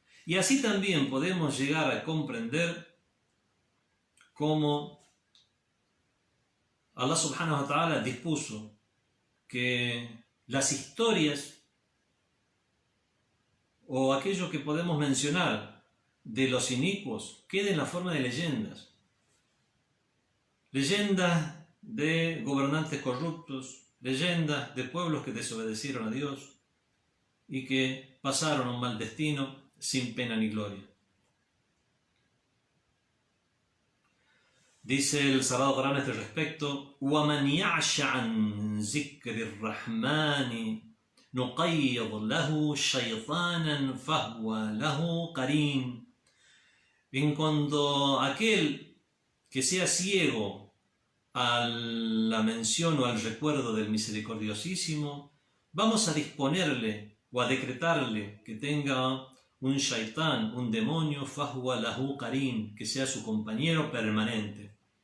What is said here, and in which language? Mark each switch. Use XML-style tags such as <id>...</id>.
<es>Y así también podemos llegar a comprender cómo Allah subhanahu wa ta'ala dispuso que las historias o aquello que podemos mencionar de los inicuos quede en la forma de leyendas. Leyendas de gobernantes corruptos, leyendas de pueblos que desobedecieron a Dios y que pasaron un mal destino sin pena ni gloria. Dice el Sagrado Corán a este respecto:</es> <ar>وَمَنْ يَعْشَ عَنْ ذِكْرِ الرَّحْمَنِ نُقَيِّضْ لَهُ شَيْطَانًا فَهُوَ لَهُ قَرِينٌ.</ar> <es>En cuanto a aquel que sea ciego a la mención o al recuerdo del Misericordiosísimo, vamos a disponerle o a decretarle que tenga un shaitán, un demonio,</es> <ar>fahuwa lahu qarin,</ar> <es>que sea su compañero permanente.</es>